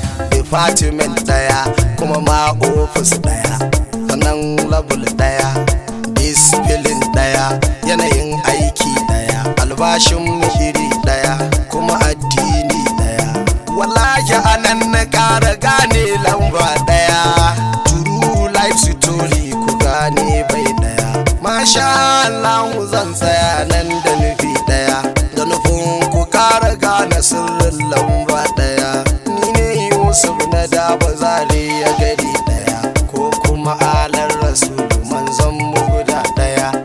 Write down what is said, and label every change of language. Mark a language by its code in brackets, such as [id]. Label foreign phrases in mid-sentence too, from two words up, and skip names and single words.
[ha] department ɗaya, kuma ma office ɗaya, sannan level ɗaya, discipline ɗaya, yanayin aiki ɗaya, albashin mu iri ɗaya, kuma addini ɗaya. Wallahi a nan na ƙara gane lamba ɗaya, [en] true life story [ha] ku gane bai ɗaya. [ar] Masha Allah [ha] zan Tsaya nan da nufi ɗaya, da nufin ku kara gane sirrin lamba ɗaya. Ni ne Yusuf na Daba Zaria gari ɗaya, ko kuma Alan Rasulu manzon mu guda ɗaya.